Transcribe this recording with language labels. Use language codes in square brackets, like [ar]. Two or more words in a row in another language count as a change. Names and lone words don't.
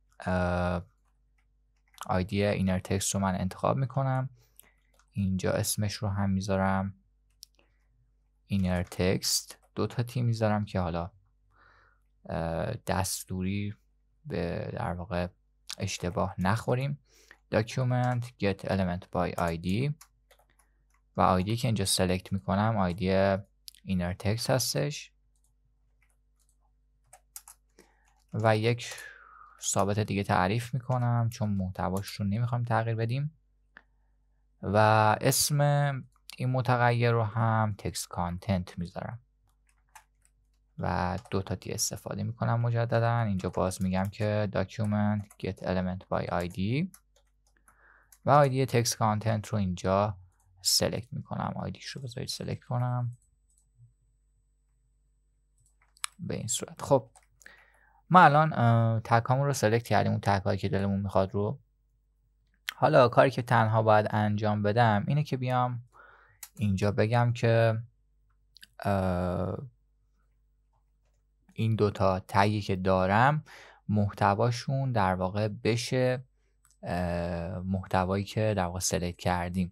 [en] ID inner text [fa] رو من انتخاب میکنم، اینجا اسمش رو هم میذارم [en] inner text, [fa] دو تا تی میذارم که حالا دستوری به در واقع اشتباه نخوریم. [en] document get element by id [fa] و آیدی که اینجا سلکت میکنم [en] ID inner text [fa] هستش و یک ثابت دیگه تعریف میکنم چون محتواش رو نمیخوام تغییر بدیم و اسم این متغیر رو هم [en] text content [fa] میذارم و دو تا تی استفاده میکنم مجددا. اینجا باز میگم که [en] document get element by id [fa] و [en] ID text content [fa] رو اینجا سلکت میکنم. آیدیش رو بذارید سلکت کنم به این صورت. خب ما الان تگ هامون رو سلکت کردیم، اون تگ هایی که دلمون میخواد رو. حالا کاری که تنها باید انجام بدم اینه که بیام اینجا بگم که این دوتا تگی که دارم محتواشون در واقع بشه محتوایی که در واقع سلکت کردیم.